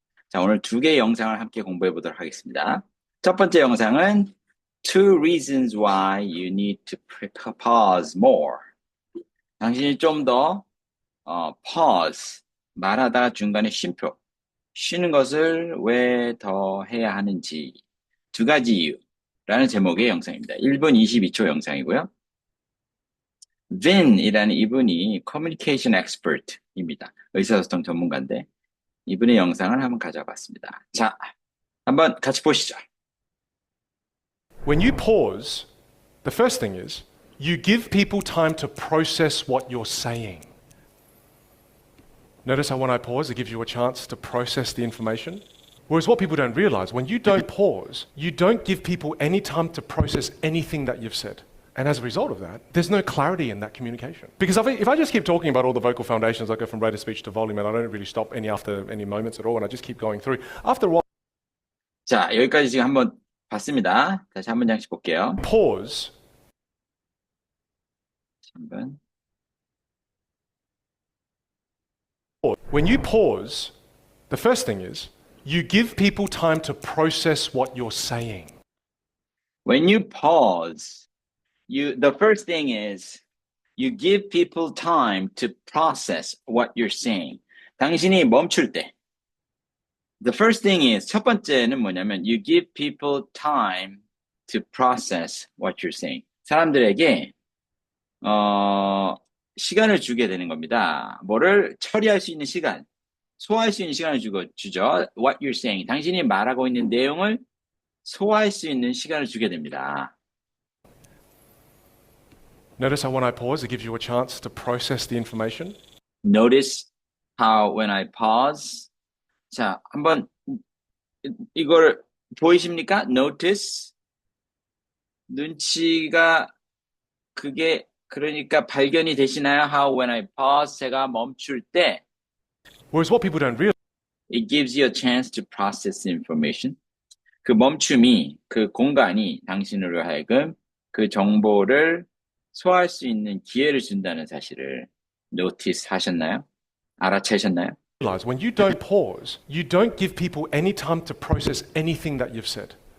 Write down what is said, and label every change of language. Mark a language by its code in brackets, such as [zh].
[ko] 자, 오늘 두 개의 영상을 함께 공부해 보도록 하겠습니다. 첫 번째 영상은 [en] Two reasons why you need to pause more. [ko] 당신이 좀 더 pause, 말하다가 중간에 쉼표, 쉬는 것을 왜 더 해야 하는지 두 가지 이유라는 제목의 영상입니다. 1분 22초 영상이고요. Vin이라는 이분이 커뮤니케이션 엑스퍼트입니다. 의사소통 전문가인데 이분의 영상을 한번 가져봤습니다. 자, 한번 같이 보시죠. [en] When you pause, the first thing is you give people time to process what you're saying. Notice how when I pause, it gives you a chance to process the information. Whereas what people don't realize, when you don't pause, you don't give people any time to process anything that you've said. And as a result of that, there's no clarity in that communication. Because if I just keep talking about all the vocal foundations, I go from rate of speech to volume, and I don't really stop after any moments at all, and I just keep going through. After a while, [ko] 자, 여기까지 지금 한번 봤습니다. 다시 한 문장씩 볼게요. [en] pause. [ko] 한번. [en] When you pause, the first thing is you give people time to process what you're saying. When you pause, the first thing is you give people time to process what you're saying. [ko] 당신이 멈출 때. [en] The first thing is, [ko] 첫 번째는 뭐냐면 [en] you give people time to process what you're saying. [ko] 사람들에게 시간을 주게 되는 겁니다. 뭐를 처리할 수 있는 시간, 소화할 수 있는 시간을 주죠. [en] What you're saying. [ko] 당신이 말하고 있는 내용을 소화할 수 있는 시간을 주게 됩니다. [en] Notice how when I pause, it gives you a chance to process the information. Notice how when I pause. [ko] 자, 한번 이걸 보이십니까? [en] Notice. [ko] 눈치가 그게 그러니까 발견이 되시나요? [en] How when I pause, [ko] 제가 멈출 때 [en] Whereas what people don't realize, it gives you a chance to process the information. [ko] 그 멈춤이, 그 공간이 당신으로 하여금 그 정보를 소화할 수 있는 기회를 준다는 사실을 notice 하셨나요? 알아채셨나요? [en] when you don't pause, you don't give people any time to process anything that you've said.